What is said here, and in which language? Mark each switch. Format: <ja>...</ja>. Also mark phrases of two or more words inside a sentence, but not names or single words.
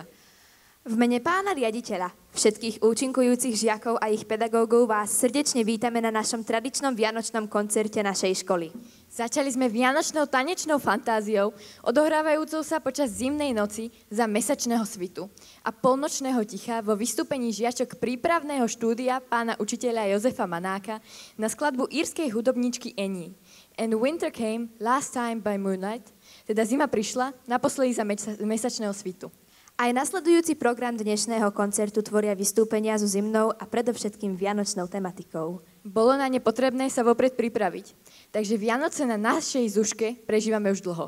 <sk>V mene pána riaditeľa, všetkých účinkujúcich žiakov a ich pedagógov vás srdečne vítame na našom tradičnom vianočnom koncerte našej školy. Začali sme vianočnou tanečnou fantáziou, odohrávajúcou sa počas zimnej noci za mesačného svitu a polnočného ticha vo vystúpení žiačok prípravného štúdia pána učiteľa Jozefa Manáka na skladbu írskej hudobníčky Eni.</sk> <en>And winter came last time by moonlight,</en> <sk>teda zima prišla naposledy za mesačného svitu. Aj nasledujúci program dnešného koncertu tvoria vystúpenia so zimnou a predovšetkým vianočnou tematikou. Bolo na ne potrebné sa vopred pripraviť, takže Vianoce na našej Zuške prežívame už dlho.</sk>